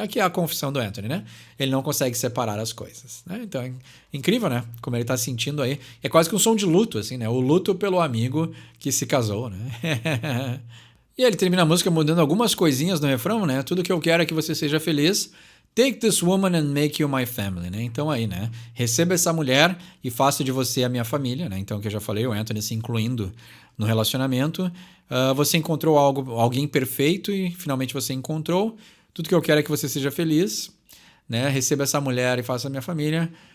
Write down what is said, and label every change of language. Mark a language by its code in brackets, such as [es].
[pt] Aqui é a confissão do Anthony, né? Ele não consegue separar as coisas, né? Então é incrível, né? Como ele tá sentindo aí. É quase que um som de luto, assim, né? O luto pelo amigo que se casou, né? E ele termina a música mudando algumas coisinhas no refrão, né? Tudo que eu quero é que você seja feliz. [en] Take this woman and make you my family, né? [pt] Então aí, né? Receba essa mulher e faça de você a minha família, né? Então, o que eu já falei, o Anthony se incluindo no relacionamento. Você encontrou alguém perfeito e finalmente você encontrou. Tudo que eu quero é que você seja feliz, né? Receba essa mulher e faça a minha família.